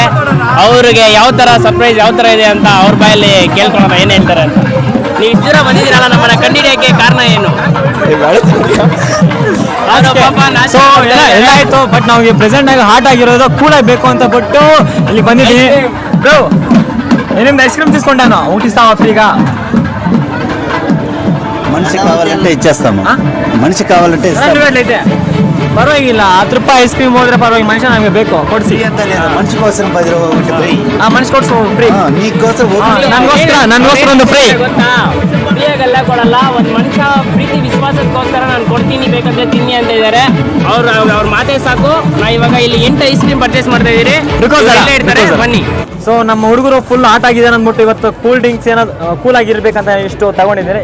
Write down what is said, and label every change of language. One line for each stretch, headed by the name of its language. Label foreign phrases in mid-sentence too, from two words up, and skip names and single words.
Kannada: ಅವ್ರಿಗೆ ಯಾವ ಥರ ಸರ್ಪ್ರೈಸ್ ಯಾವ ಥರ ಇದೆ ಅಂತ ಅವ್ರ ಬಾಯಲ್ಲಿ ಕೇಳ್ಕೊಳ್ಳೋಣ ಏನು ಹೇಳ್ತಾರೆ ಅಂತ. ನೀವು ಇಷ್ಟು ದೂರ ಬಂದಿದ್ದೀರಲ್ಲ, ನಮ್ಮನ್ನ ಕಂಡುಹಿಡಿಯೋಕ್ಕೆ ಕಾರಣ ಏನು? ಅದು ಪಾಪ ಸೊ ಎಲ್ಲ ಆಯ್ತು, ಬಟ್ ನಮಗೆ ಪ್ರೆಸೆಂಟ್ ಆಗಿ ಹಾಟ್ ಆಗಿರೋದು ಕೂಲ್ ಆಗಬೇಕು ಅಂತ ಬಿಟ್ಟು ಇಲ್ಲಿ ಬಂದಿದ್ದೀನಿ. ಬ್ರೋ, ನಿಮ್ದು
English: ice cream
Telugu: తీసుకుంటాను, ఊటిస్తావా ఫ్రీగా? మనిషి కావాలంటే ఇచ్చేస్తాము. మనిషి కావాలంటే ఇస్తాము.
Kannada: అయితే ಪರವಾಗಿಲ್ಲ, 10 ರೂಪಾಯಿ
English: ice cream
Kannada: ಹೋದ್ರೆ ಪರವಾಗಿಲ್ಲ. ಮನುಷ್ಯ ನಮಗೆ ಬೇಕು, ಕೊಡಿಸಿ.
Telugu: మనిషి కోసం 10 రూపాయలు ఫ్రీ.
Kannada: ಮನುಷ್ಯ ಕೊಡ್ಸು ಫ್ರೀ.
Telugu: నీకోసం
Kannada: ನನಗೋಸ್ಕರ ಒಂದು ಫ್ರೀ. ಗೊತ್ತಾ, ಫ್ರೀಯಾಗೆಲ್ಲ ಕೊಡಲ್ಲ. ಒಂದು ಮನುಷ್ಯ ಪ್ರೀತಿ ವಿಶ್ವಾಸಕ್ಕೋಸ್ಕರ ನಾನು ಕೊಡ್ತೀನಿ, ಬೇಕಂದ್ರೆ ತಿನ್ನಿ ಅಂತ ಇದ್ದಾರೆ. ಅವ್ರ ಮಾತೇ ಸಾಕು. ನಾ ಇವಾಗ ಇಲ್ಲಿ 8
English: ice cream
Kannada: ಪರ್ಚೇಸ್ ಮಾಡ್ತಾ ಇದ್ದೀರಿ. ಇರ್ತಾರೆ, ಬನ್ನಿ. ಸೊ ನಮ್ಮ ಹುಡುಗರು
English: full hot
Kannada: ಆಗಿದೆ ಅಂದ್ಬಿಟ್ಟು ಇವತ್ತು
English: cool drinks
Kannada: ಏನಾದ್ರು ಕೂಲ್ ಆಗಿರ್ಬೇಕಂತ ಇಷ್ಟು ತಗೊಂಡಿದ್ದಾರೆ.